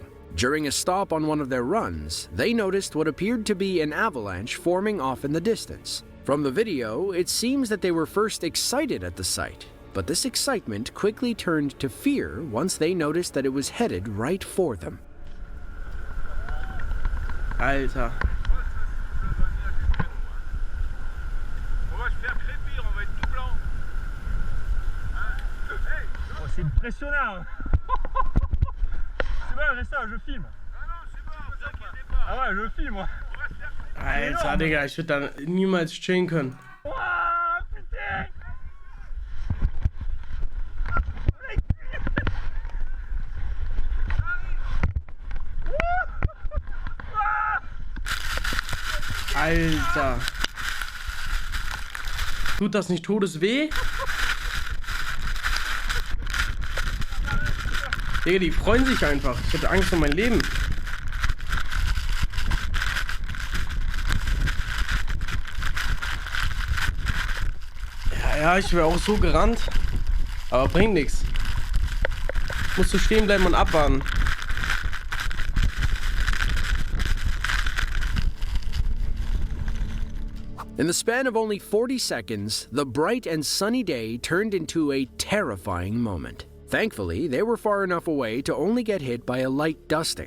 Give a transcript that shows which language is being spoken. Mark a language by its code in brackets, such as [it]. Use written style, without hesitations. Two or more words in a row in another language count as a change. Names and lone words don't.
[en] During a stop on one of their runs, they noticed what appeared to be an avalanche forming off in the distance. From the video, it seems that they were first excited at the sight, but this excitement quickly turned to fear once they noticed that it was headed right for them. [de] Alter. [fr] On va se faire crépir, on va être tout blanc. Hey, Oh, c'est impressionnant. C'est bon, reste ça, je filme. ah non, c'est bon, vous inquiétez pas. Ah ouais, je filme, moi. On va se faire [de] Alter, Digga, ich würde da niemals chillen können. [fr] Ouah, putain. [de] Alter. Tut das nicht todesweh? Digga, die freuen sich einfach. Ich hatte Angst um mein Leben. Ja, ich wäre auch so gerannt. Aber bringt nichts. Musst du stehen bleiben und abwarten. [en] In the span of only 40 seconds, the bright and sunny day turned into a terrifying moment. Thankfully, they were far enough away to only get hit by a light dusting.